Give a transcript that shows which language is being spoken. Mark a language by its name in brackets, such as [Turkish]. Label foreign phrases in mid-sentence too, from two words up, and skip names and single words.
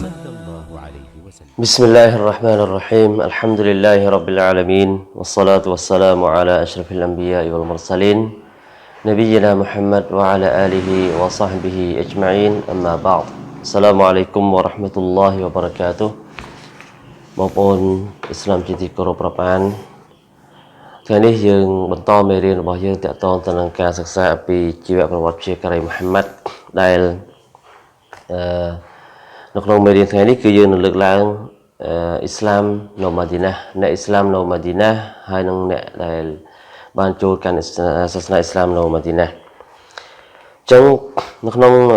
[Arabic] بسم الله الرحمن الرحيم. الحمد لله رب العالمين، والصلاة والسلام على أشرف الأنبياء والمرسلين نبينا محمد وعلى آله وصحبه أجمعين. أما بعد. السلام عليكم ورحمة الله وبركاته. [Khmer] បងប្អូនឥស្លាមជាទីគោរពរាប់អាន ថ្ងៃនេះយើងបន្តមេរៀនរបស់យើងទាក់ទងទៅនឹងការសិក្សាអំពីជីវប្រវត្តិព្យាការីមូហាម៉ាត់ដែលនៅក្នុងមេរៀនថ្ងៃនេះគឺយើងនឹងលើកឡើងអ៊ីស្លាមនៅម៉ាឌីណាអ្នកអ៊ីស្លាមនៅម៉ាឌីណាហើយនឹងអ្នកដែលបានចូលកាន់សាសនាអ៊ីស្លាមនៅម៉ាឌីណាអញ្ចឹងនៅក្នុង